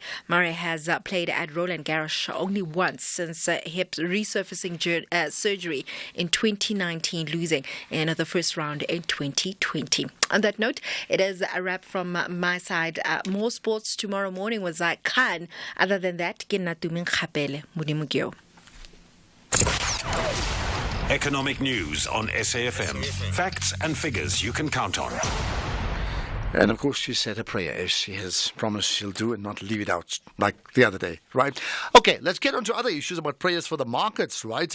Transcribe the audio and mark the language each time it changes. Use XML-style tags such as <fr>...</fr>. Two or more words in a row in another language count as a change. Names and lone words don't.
<en>Murray has played at Roland Garros only once since hip resurfacing surgery in 2019, losing in the first round in 2020. On that note, it is a wrap from my side. More sports tomorrow morning was Khan. Other than that,</en> <tn>ke nna Tuming Kapele. Modimo ke yo.</tn> <en>Economic news on SAFM. Facts and figures you can count on. And of course, she said a prayer, as she has promised she'll do, and not leave it out like the other day, right? Okay, let's get on to other issues about prayers for the markets, right?</en>